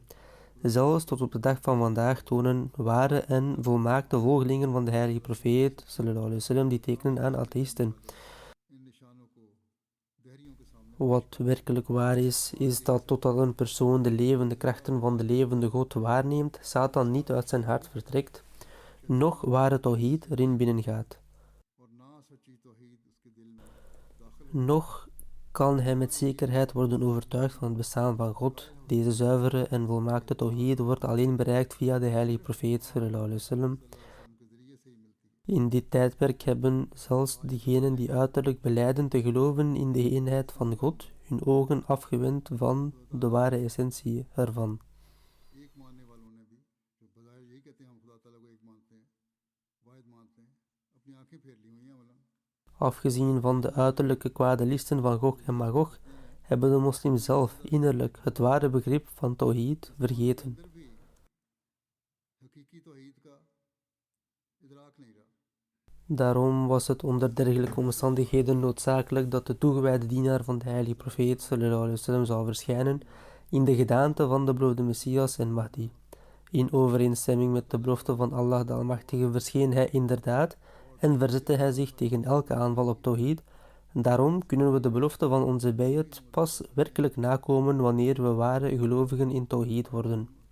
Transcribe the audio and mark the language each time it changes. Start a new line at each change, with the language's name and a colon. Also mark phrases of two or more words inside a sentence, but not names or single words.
Dutch: Zelfs tot op de dag van vandaag tonen ware en volmaakte volgelingen van de heilige profeet
Arabic: صلى الله عليه وسلم
Dutch: die tekenen aan atheïsten. Wat werkelijk waar is, is dat totdat een persoon de levende krachten van de levende God waarneemt, Satan niet uit zijn hart vertrekt, noch ware Tawhid erin binnengaat. Noch kan hij met zekerheid worden overtuigd van het bestaan van God. Deze zuivere en volmaakte Tawhid wordt alleen bereikt via de heilige profeet
Arabic: صلى الله عليه وسلم.
Dutch: In dit tijdperk hebben zelfs diegenen die uiterlijk belijden te geloven in de eenheid van God, hun ogen afgewend van de ware essentie ervan. Afgezien van de uiterlijke kwade listen van Gog en Magog, hebben de moslims zelf innerlijk het ware begrip van Tawhid vergeten. Daarom was het onder dergelijke omstandigheden noodzakelijk dat de toegewijde dienaar van de heilige profeet
Arabic: صلى الله عليه وسلم
Dutch: zou verschijnen in de gedaante van de beloofde Messias en Mahdi. In overeenstemming met de belofte van Allah de Almachtige verscheen hij inderdaad en verzette hij zich tegen elke aanval op Tawhid. Daarom kunnen we de belofte van onze bayat pas werkelijk nakomen wanneer we ware gelovigen in Tawhid worden.